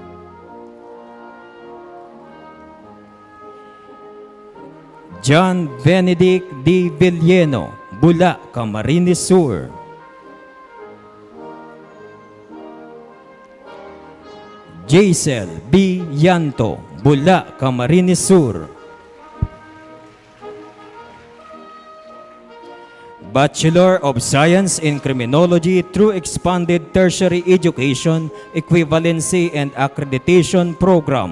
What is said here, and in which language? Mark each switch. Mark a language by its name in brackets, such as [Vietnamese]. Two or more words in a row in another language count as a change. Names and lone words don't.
[English] John Benedict D. Villeno, Bula, Camarines Sur. Jaisel B. Yanto, Bula, Camarines Sur. Bachelor of Science in Criminology through Expanded Tertiary Education Equivalency and Accreditation Program.